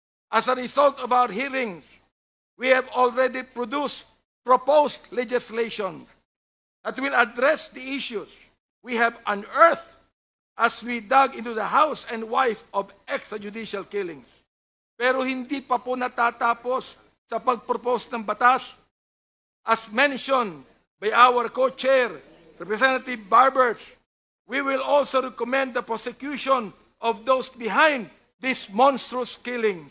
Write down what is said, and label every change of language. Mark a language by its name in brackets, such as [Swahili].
[English] As a result of our hearings, we have already proposed legislation that will address the issues we have unearthed as we dug into the house and wife of extrajudicial killings. [Filipino] Pero hindi pa po natatapos sa pag-propose ng batas. [English] As mentioned by our co-chair, Representative Barbers, we will also recommend the prosecution of those behind these monstrous killings.